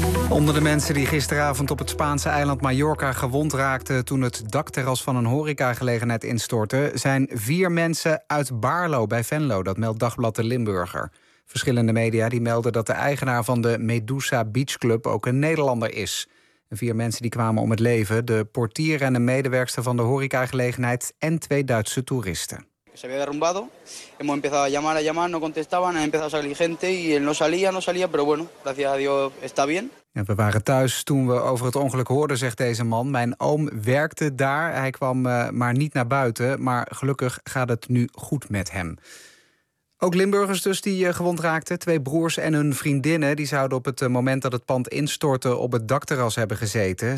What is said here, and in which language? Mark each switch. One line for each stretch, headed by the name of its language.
Dutch: Onder de mensen die gisteravond op het Spaanse eiland Mallorca gewond raakten toen het dakterras van een horecagelegenheid instortte, zijn 4 mensen uit Baarlo bij Venlo. Dat meldt Dagblad de Limburger. Verschillende media die melden dat de eigenaar van de Medusa Beach Club ook een Nederlander is. 4 mensen die kwamen om het leven. De portier en de medewerkster van de horecagelegenheid en 2 Duitse toeristen.
Spanish: Se había derrumbado. Hemos empezado a llamar, no contestaban. Han empezado a salir gente y él no salía, pero bueno, gracias a Dios está bien.
Dutch: Ja, we waren thuis toen we over het ongeluk hoorden, zegt deze man. Mijn oom werkte daar, hij kwam maar niet naar buiten. Maar gelukkig gaat het nu goed met hem. Ook Limburgers dus die gewond raakten. 2 broers en hun vriendinnen die zouden op het moment dat het pand instortte op het dakterras hebben gezeten.